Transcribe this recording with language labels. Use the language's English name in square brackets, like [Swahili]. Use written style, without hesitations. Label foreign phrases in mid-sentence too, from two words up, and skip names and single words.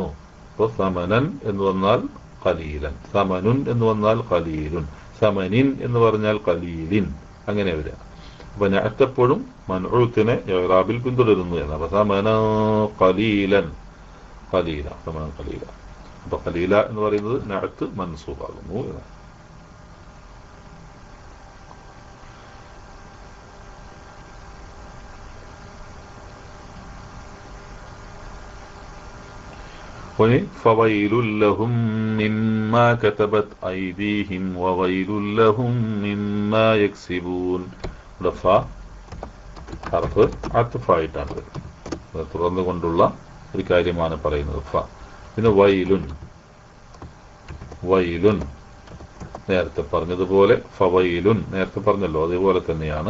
[Malayalam] അപ്പോൾ സമനൻ എന്ന് വന്നാൽ ഖലീലൻ, സമനുൻ എന്ന് വന്നാൽ ഖലീലുൻ, സമനിൻ എന്ന് പറഞ്ഞാൽ ഖലീലിൻ, അങ്ങനെ വരിക. അപ്പൊ നഅത്തെപ്പോഴും മൻഊത്തിനെ ഇറാബിൽ പിന്തുടരുന്നു എന്നാണ്. അപ്പൊ [Arabic] ثمنا قليلا, [Malayalam] ഖലീല, [Arabic] ثمنا قليلا. [Malayalam] അപ്പൊ ഖലീല എന്ന് പറയുന്നത് നഅത്ത് മൻസൂബാകുന്നു എന്നാണ്. [Arabic] فويل لهم مما كتبت أيديهم وويل لهم مما يكسبون. [Malayalam] ഹർഫ് അത്ഫായിട്ടാണ് തുടർന്നു കൊണ്ടുള്ള ഒരു കാര്യമാണ് പറയുന്നത്. ഫ. പിന്നെ വൈലുൻ. വൈലുൻ നേരത്തെ പറഞ്ഞതുപോലെ ഫവൈലുൻ നേരത്തെ പറഞ്ഞല്ലോ, അതേപോലെ തന്നെയാണ്.